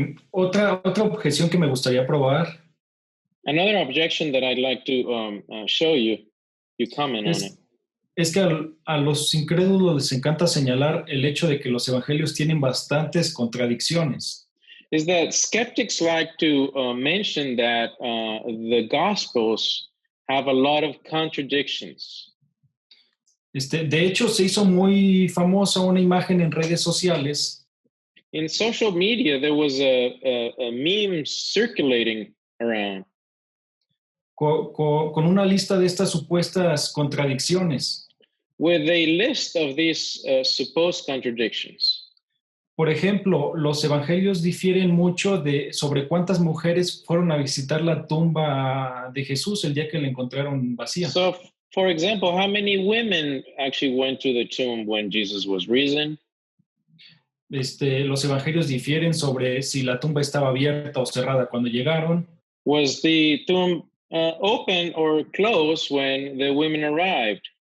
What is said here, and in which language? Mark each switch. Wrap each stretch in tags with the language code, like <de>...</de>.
<es>Otra objeción que me gustaría probar</es> <en>Another objection that I'd like to show you comment on it.</en> <es>es que a los incrédulos les encanta señalar el hecho de que los evangelios tienen bastantes contradicciones.</es> <en>Is that skeptics like to mention that the Gospels have a lot of contradictions.</en> <es>De hecho, se hizo muy famosa una imagen en redes sociales</es> <en>In social media, there was a meme circulating around</en> <es>con una lista de estas supuestas contradicciones.</es> <en>with a list of these supposed contradictions.</en> <es>Por ejemplo, los evangelios difieren mucho sobre cuántas mujeres fueron a visitar la tumba de Jesús el día que la encontraron vacía.</es> <en>So, for example, how many women actually went to the tomb when Jesus was risen?</en> <es>Los evangelios difieren sobre si la tumba estaba abierta o cerrada cuando llegaron.</es> <en>Was the tomb open or closed when the women arrived?</en>